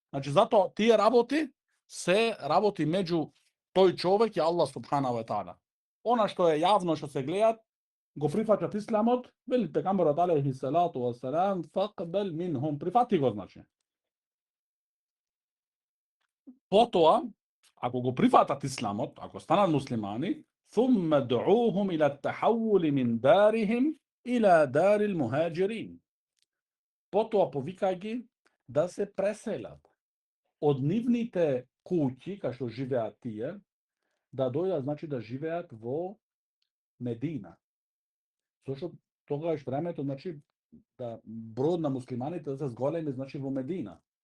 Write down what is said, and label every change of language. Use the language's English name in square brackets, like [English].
[Macedonian] Значи затоа тие работи се работи меѓу тој човек и Аллах субханаху ва таала. Она што е јавно што се гледат, го прифатат исламот, вели пегамберот алейхи салату вассалам факбел минхум, прифати го значи. Потоа, ако го прифатат исламот, ако станат муслимани, [Arabic] ثم دعوهم إلى التحول من دارهم إلى دار المهاجرين. [Macedonian] Потоа повикај ги да се преселат од нивните куќи, кај што живеат тие, да дојдат, значи да живеат во Медина. Зошто тогаш времето, значи, да бројот на муслиманите да се зголеми, значи, во Медина.